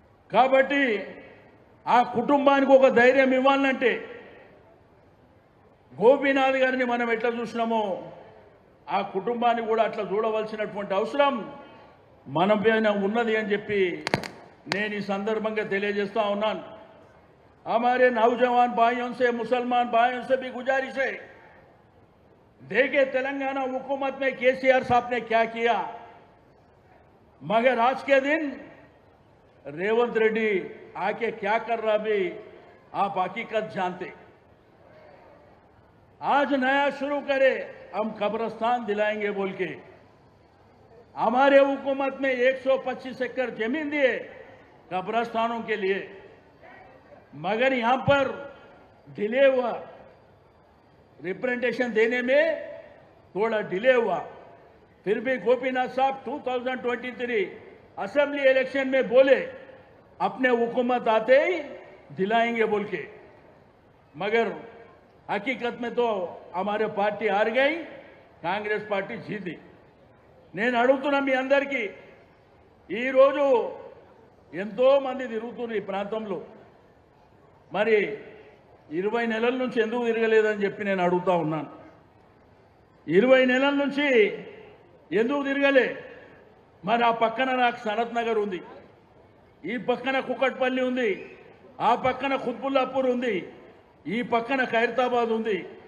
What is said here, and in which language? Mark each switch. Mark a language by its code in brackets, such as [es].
[te] కాబట్టి ఆ కుటుంబానికి ఒక ధైర్యం ఇవ్వాలంటే గోపీనాథ్ గారిని మనం ఎట్లా చూసినామో ఆ కుటుంబాన్ని కూడా అట్లా చూడవలసినటువంటి అవసరం మన పైన ఉన్నది అని చెప్పి నేను ఈ సందర్భంగా తెలియజేస్తా ఉన్నాను. [hi] हमारे नौजवान भाइयों से, मुसलमान भाइयों से भी गुजारिश है, देखे तेलंगाना हुकूमत में केसीआर साहब ने क्या किया, मगर आज के दिन रेवंत रेड्डी आके क्या कर रहा भी आप हकीकत जानते। आज नया शुरू करे, हम कब्रिस्तान दिलाएंगे बोल के हमारे हुकूमत में 125 एकड़ जमीन दिए कब्रिस्तानों के लिए, मगर यहां पर दिले हुआ रिप्रेजेंटेशन देने में थोड़ा डिले हुआ, फिर भी गोपीनाथ साहब 2023 असेंबली इलेक्शन में बोले अपने हुकूमत आते ही दिलाएंगे बोल के, मगर हकीकत में तो हमारे पार्टी हार गई, कांग्रेस पार्टी जीती। [te] నేను అడుగుతున్నా మీ అందరికీ, ఈరోజు ఎంతో మంది తిరుగుతున్నారు ఈ ప్రాంతంలో, మరి 20 నెలల నుంచి ఎందుకు తిరగలేదని చెప్పి నేను అడుగుతా ఉన్నాను. 20 నెలల నుంచి ఎందుకు తిరగలే? మరి ఆ పక్కన నాకు సనత్ నగర్ ఉంది, ఈ పక్కన కుకట్పల్లి ఉంది, ఆ పక్కన ఖుత్బుల్లాపూర్ ఉంది, ఈ పక్కన ఖైరతాబాద్ ఉంది.